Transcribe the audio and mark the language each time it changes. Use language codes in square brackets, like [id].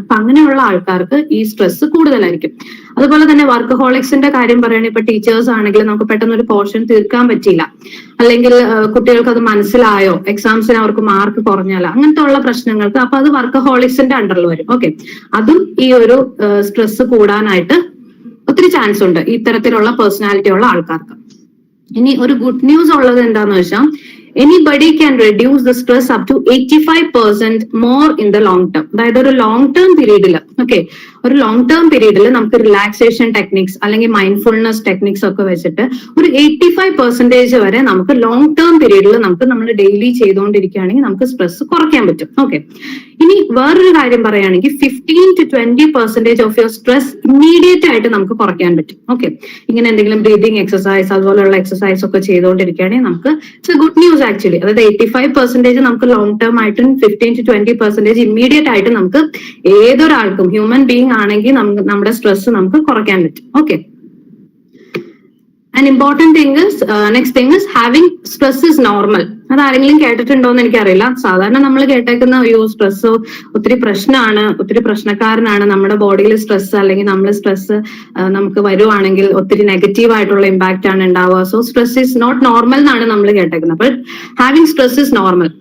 [ml] അപ്പൊ അങ്ങനെയുള്ള ആൾക്കാർക്ക് ഈ സ്ട്രെസ് കൂടുതലായിരിക്കും. അതുപോലെ തന്നെ വർക്കഹോളിക്സിന്റെ കാര്യം പറയുകയാണെങ്കിൽ ഇപ്പൊ ടീച്ചേഴ്സ് ആണെങ്കിൽ നമുക്ക് പെട്ടെന്ന് ഒരു പോർഷൻ തീർക്കാൻ പറ്റിയില്ല, അല്ലെങ്കിൽ കുട്ടികൾക്ക് അത് മനസ്സിലായോ, എക്സാംസിന് അവർക്ക് മാർക്ക് കുറഞ്ഞാലോ, അങ്ങനത്തെ ഉള്ള പ്രശ്നങ്ങൾക്ക് അപ്പൊ അത് വർക്കഹോളിക്സിന്റെ അണ്ടറിൽ വരും. ഓക്കെ, അതും ഈ ഒരു സ്ട്രെസ് കൂടാനായിട്ട് ഒത്തിരി ചാൻസ് ഉണ്ട് ഇത്തരത്തിലുള്ള പേഴ്സണാലിറ്റി ഉള്ള ആൾക്കാർക്ക്. ഇനി ഒരു ഗുഡ് ന്യൂസ് ഉള്ളത് എന്താന്ന് വെച്ചാൽ [en] anybody can reduce the stress up to 85% more in the long term. [ml] അതായത് ഒരു ലോങ് ടേം പീരീഡിൽ, ഓക്കെ, ഒരു ലോങ് ടേം പീരീഡിൽ നമുക്ക് റിലാക്സേഷൻ ടെക്നിക്സ് അല്ലെങ്കിൽ മൈൻഡ്ഫുൾനെസ് ടെക്നിക്സ് ഒക്കെ വെച്ചിട്ട് ഒരു 85% വരെ നമുക്ക് ലോങ് ടേം പീരീഡിൽ നമുക്ക് നമ്മൾ ഡെയിലി ചെയ്തുകൊണ്ടിരിക്കുകയാണെങ്കിൽ നമുക്ക് സ്ട്രെസ് കുറയ്ക്കാൻ പറ്റും. ഓക്കെ, ഇനി വേറൊരു കാര്യം പറയുകയാണെങ്കിൽ [en] 15 to 20% off your stress [ml] immediate ആയിട്ട് നമുക്ക് കുറയ്ക്കാൻ പറ്റും. ഓക്കെ, ഇങ്ങനെ എന്തെങ്കിലും ബ്രീതിങ് എക്സസൈസ് അതുപോലെയുള്ള എക്സസൈസ് ഒക്കെ ചെയ്തുകൊണ്ടിരിക്കുകയാണെങ്കിൽ നമുക്ക് [en] It's a good news actually. [ml] അതായത് 85% നമുക്ക് ലോങ് ടേം ആയിട്ടും 15 to 20% ഇമ്മീഡിയറ്റ് ആയിട്ട് നമുക്ക് ഏതൊരാൾക്കും ഹ്യൂമൻ ബീങ് ആണെങ്കിൽ നമ്മുടെ സ്ട്രെസ് നമുക്ക് കുറയ്ക്കാൻ പറ്റും. [en] Okay, an important thing is next thing is having stress is normal. [ml] അതാരെങ്കിലും കേട്ടിട്ടുണ്ടോ എന്ന് എനിക്കറിയില്ല. സാധാരണ നമ്മൾ കേട്ടേക്കുന്ന സ്ട്രെസ് ഒത്തിരി പ്രശ്നമാണ്, ഒത്തിരി പ്രശ്നക്കാരനാണ്, നമ്മുടെ ബോഡിയിൽ സ്ട്രെസ് അല്ലെങ്കിൽ നമ്മൾ സ്ട്രെസ് നമുക്ക് വരുവാണെങ്കിൽ ഒത്തിരി നെഗറ്റീവ് ആയിട്ടുള്ള ഇമ്പാക്റ്റ് ആണ് ഉണ്ടാവുക. [en] so stress is not normal [ml] എന്നാണ് നമ്മൾ കേട്ടേക്കുന്നത്. [en] But having stress is normal.